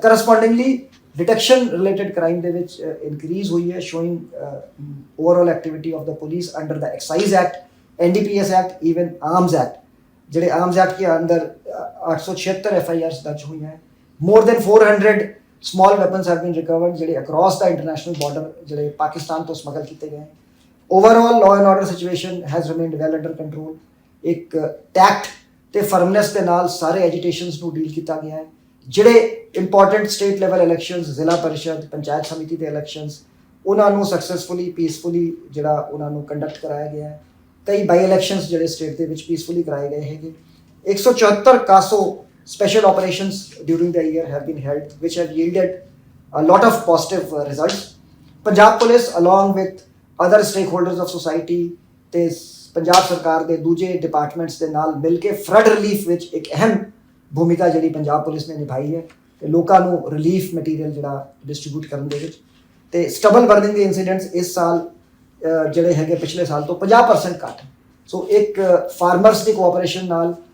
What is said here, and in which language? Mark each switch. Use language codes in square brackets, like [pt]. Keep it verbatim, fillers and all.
[en] correspondingly detection related crime [pa] ਦੇ ਵਿੱਚ [en] increase [pa] ਹੋਈ ਹੈ, [en] Showing overall activity of the police under the excise act, NDPS act, even arms act. [pa] ਜਿਹੜੇ arms act ਕੇ ਅੰਦਰ ਅੱਠ ਸੌ ਛਿਹੱਤਰ ਐਫਆਈਆਰਸ ਦਰਜ ਹੋਈਆਂ ਹੈ। [en] more than [pa] ਚਾਰ ਸੌ [en] small weapons have been recovered [pa] ਜਿਹੜੇ [en] across the international border [pa] ਜਿਹੜੇ ਪਾਕਿਸਤਾਨ ਤੋਂ ਸਮਗਲ ਕੀਤੇ ਗਏ। [en] overall law and order situation has remained well under control। [pa] ਇੱਕ ਟੈਕਟ ਤੇ ਫਰਮਨੈਸ ਦੇ ਨਾਲ ਸਾਰੇ ਐਜੀਟੇਸ਼ਨਸ ਨੂੰ ਡੀਲ ਕੀਤਾ ਗਿਆ ਹੈ। ਜਿਹੜੇ ਇੰਪੋਰਟੈਂਟ ਸਟੇਟ ਲੈਵਲ ਇਲੈਕਸ਼ਨਸ, ਜ਼ਿਲ੍ਹਾ ਪਰਿਸ਼ਦ, ਪੰਚਾਇਤ ਸਮਿਤੀ ਦੇ ਇਲੈਕਸ਼ਨਸ, ਉਹਨਾਂ ਨੂੰ ਸਕਸੈਸਫੁਲੀ, ਪੀਸਫੁਲੀ ਜਿਹੜਾ ਉਹਨਾਂ ਨੂੰ ਕੰਡਕਟ ਕਰਾਇਆ ਗਿਆ ਹੈ। ਕਈ ਬਾਈ ਇਲੈਕਸ਼ਨਸ ਜਿਹੜੇ ਸਟੇਟ ਦੇ ਵਿੱਚ ਪੀਸਫੁਲੀ ਕਰਾਏ ਗਏ ਹੈਗੇ। ਇੱਕ ਸੌ ਚੁਹੱਤਰ CASO [en] special operations during the year have been held, which have yielded a lot of positive uh, results. Punjab Police, along with other stakeholders of society, [pa] ਤੇ ਪੰਜਾਬ ਸਰਕਾਰ ਦੇ ਦੂਜੇ ਡਿਪਾਰਟਮੈਂਟਸ ਦੇ ਨਾਲ ਮਿਲ ਕੇ ਫਲੱਡ ਰਿਲੀਫ ਵਿੱਚ ਇੱਕ ਅਹਿਮ ਭੂਮਿਕਾ ਜਿਹੜੀ ਪੰਜਾਬ ਪੁਲਿਸ ਨੇ ਨਿਭਾਈ ਹੈ ਤੇ ਲੋਕਾਂ ਨੂੰ ਰਿਲੀਫ ਮਟੀਰੀਅਲ ਜਿਹੜਾ ਡਿਸਟ੍ਰੀਬਿਊਟ ਕਰਨ ਦੇ ਵਿੱਚ। ਤੇ ਸਟਬਲ ਬਰਨਿੰਗ ਦੇ ਇਨਸੀਡੈਂਟਸ ਇਸ ਸਾਲ ਅ, ਜਿਹੜੇ ਹੈਗੇ ਪਿਛਲੇ ਸਾਲ ਤੋਂ ਪੰਜਾਹ ਪਰਸੈਂਟ ਘੱਟ। ਸੋ ਇੱਕ ਫਾਰਮਰਸ ਦੀ ਕੋਆਪਰੇਸ਼ਨ ਨਾਲ